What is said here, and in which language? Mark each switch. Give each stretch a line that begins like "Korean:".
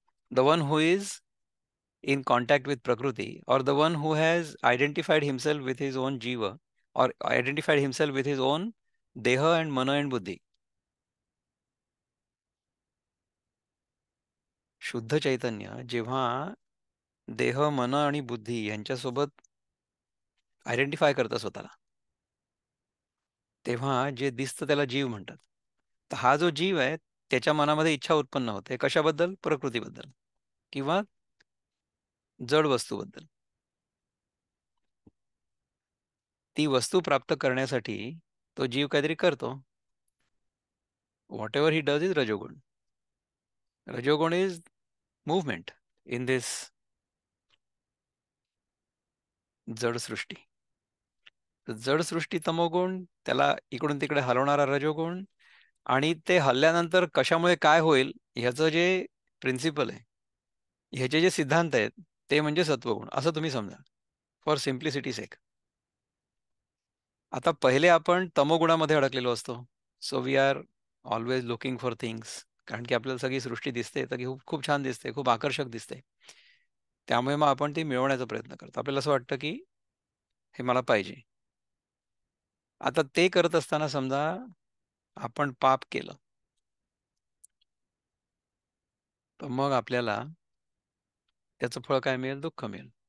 English: The one who is in contact with Prakriti, or the one who has identified himself with his own jiva, or identified himself with his own deha and mana and buddhi.
Marathi: शुद्ध चैतन्य जेव्हा देह मन आणि बुद्धी यांच्यासोबत identify करतं स्वतःला, तेव्हा जे दिसतं त्याला जीव म्हणतात. तर हा जो जीव आहे त्याच्या मनामध्ये इच्छा उत्पन्न होते कशाबद्दल? प्रकृतीबद्दल किंवा जड वस्तूबद्दल. ती वस्तू प्राप्त करण्यासाठी तो जीव काहीतरी करतो.
English: Whatever he does is rajoguna. Rajoguna is movement in this jad srishti.
Marathi: जड सृष्टी तमोगुण, त्याला इकडून तिकडे हलवणारा रजोगुण, आणि ते हल्ल्यानंतर कशामुळे काय होईल ह्याचं जे प्रिन्सिपल आहे, ह्याचे जे सिद्धांत आहेत ते म्हणजे सत्वगुण असं तुम्ही समजा,
English: For simplicity sake.
Marathi: आता पहिले आपण तमोगुणामध्ये अडकलेलो असतो.
English: So we are always looking for things.
Marathi: कारण की आपल्याला सगळी सृष्टी दिसते तर खूप खूप छान दिसते, खूप आकर्षक दिसते. त्यामुळे मग आपण ती मिळवण्याचा प्रयत्न करतो. आपल्याला असं वाटतं की हे मला पाहिजे. आता ते करत असताना समजा आपण पाप केलं, तर मग आपल्याला त्याचं फळ काय मिळेल? दुःख मिळेल.